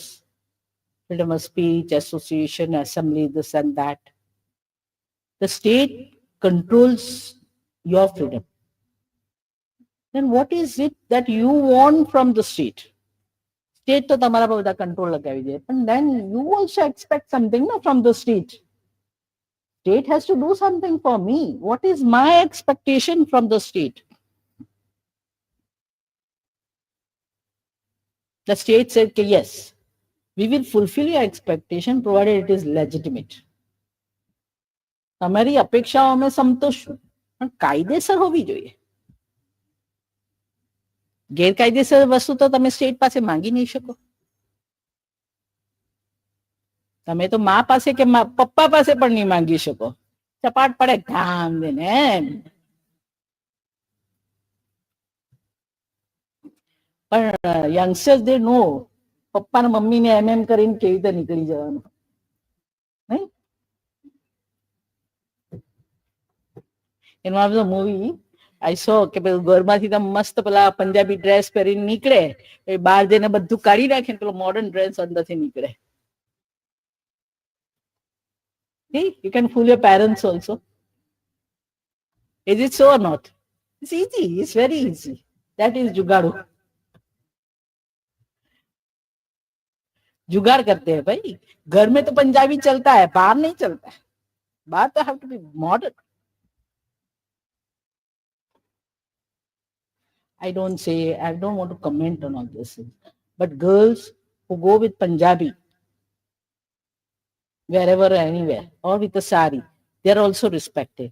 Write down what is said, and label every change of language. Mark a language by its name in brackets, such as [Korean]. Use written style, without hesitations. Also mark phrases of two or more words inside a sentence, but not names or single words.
[English] Freedom of speech, association, assembly, this and that. The state controls your freedom. Then what is it that you want from the state? [Gujarati] State તો તમારા પર બધા control લગાવી દે. [English] And then you also expect something from the state. State has to do something for me. What is my expectation from the state? The state said, yes, we will fulfill your expectation provided it is legitimate. [Gujarati] તમારી અપેક્ષાઓ અમે સંતોષશું, પણ કાયદેસર હોવી જોઈએ. ગેરકાયદેસર વસ્તુ તો તમે સ્ટેટ પાસે માંગી નહીં શકો. તમે તો મા પાસે કે પપ્પા પાસે પણ નહીં માંગી શકો. ચપાટ પડે ધામ દેને એમ. પણ યંગસ્ટર્સ દે નો પપ્પા ને મમ્મી ને એમ કરીને કેવી રીતે નીકળી જવાનું, નહીં? [English] In one of the movie, I saw [Gujarati] કે ઘરમાંથી તમે મસ્ત પેલા પંજાબી ડ્રેસ પહેરીને નીકળે, બહાર જઈને બધું કાઢી નાખે ને પેલો [English] modern dress [Gujarati] અંદરથી નીકળે. [English] You can fool your parents also. Is it so or not? It's easy. It's very easy. That is [Hindi] जुगाड़ू. जुगाड़ करते हैं भाई. घर में तो पंजाबी चलता है, बाहर नहीं चलता है. बाहर तो [English] have to be modern. I don't want to comment on all this. But girls who go with Punjabi, wherever or anywhere, or with a sari, they are also respected.